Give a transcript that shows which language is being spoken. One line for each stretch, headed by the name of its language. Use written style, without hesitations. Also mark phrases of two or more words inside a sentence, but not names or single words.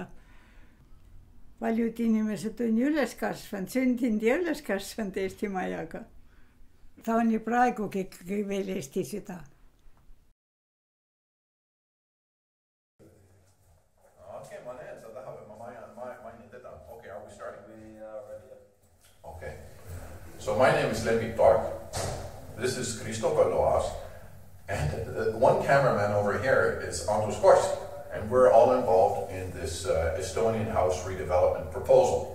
Estonian: Paljud inimesed on ju üles kasvanud, sündinud ja üles kasvanud Eesti majaga. Ta on ju praegugi ikkagi veel Eesti süda. Okei, ma näen, sa tahab, et ma mainin teda. Okei,
English: are we starting? We are ready. Okay. So my name is Lembit Tork. This is Kristo Põlluaas. And one cameraman over here is Andrus Kosk. And we're all involved in this Estonian house redevelopment proposal.